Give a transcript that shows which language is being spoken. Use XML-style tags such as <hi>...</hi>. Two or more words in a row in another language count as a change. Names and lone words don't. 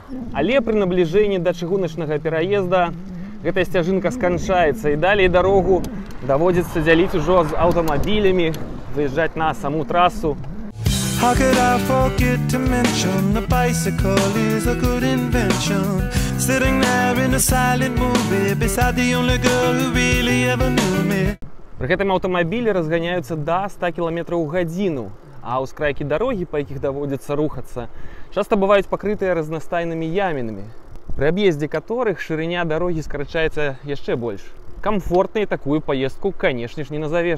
<be>Але пры набліжэнні да чыгуначнага пераезда гэтая сцяжынка сканчаецца, і далей дарогу даводзіцца дзяліць ужо з аўтамабілямі, выязджаць на саму трасу.</be> <en>How could I forget to mention the bicycle is a good invention? Sitting there in a silent movie beside the only girl who really ever knew me.</en> <be>Пры гэтым аўтамабілі разганяюцца да 100 км ў гадзіну, а ўскрайкі дарогі, па якіх даводзіцца рухацца, часта бываюць пакрытыя разнастайнымі ямінамі, пры аб'ездзе каторых шырыня дарогі скарачаецца яшчэ больш.</be> <ru>Камфортнай такую поездку, конечно ж, не назовешь.</ru>